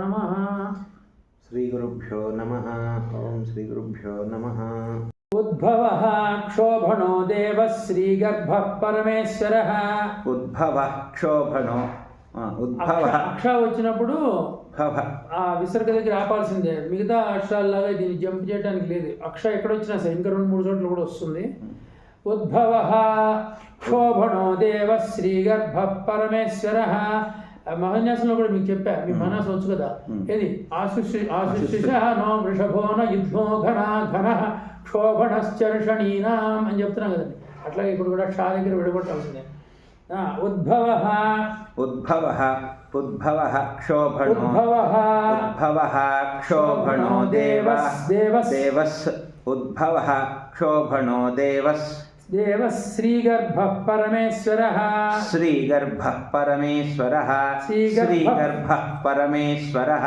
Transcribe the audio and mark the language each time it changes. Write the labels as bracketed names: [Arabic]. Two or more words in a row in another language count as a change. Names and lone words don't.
[Sanskrit] श्रीगुरुभ्यो नमः। ओम श्रीगुरुभ्यो नमः। उद्भवः क्षोभणो देवः श्रीगर्भः परमेश्वरः। उद्भवः क्षोभणो उद्भवः [Telugu] అక్ష వచ్చినప్పుడు ఆ విసర్గ దగ్గర ఆపాల్సిందే. మిగతా అక్షరాల్లాగా దీన్ని జంప్ చేయడానికి లేదు. అక్ష ఎక్కడ వచ్చినా సరే ఇంకా 2-3 చోట్ల కూడా వస్తుంది. [Sanskrit] उद्भवः क्षोभणो देवः श्रीगर्भः परमेश्वरः. [Telugu] మహన్యాసంలో కూడా మీకు చెప్పా, మీ మనసు వచ్చు కదా. [Sanskrit] एदि आशुशिष नो वृषभो न युद्धो घन घन क्षोभणश्चर्षणीनां [Telugu] అని చెప్తున్నాం కదండి. అట్లాగే ఇప్పుడు కూడా క్షా దగ్గర విడగొట్టాల్సిందే. [Sanskrit] ఉద్భవः उद्भवः उद्भवः क्षोभणो उद्भवः क्षोभणो देवः देवस् उद्भवः क्षोभणो देवस् देवः श्रीगर्भः परमेश्वरः। श्रीगर्भः परमेश्वरः श्रीगर्भः परमेश्वरः।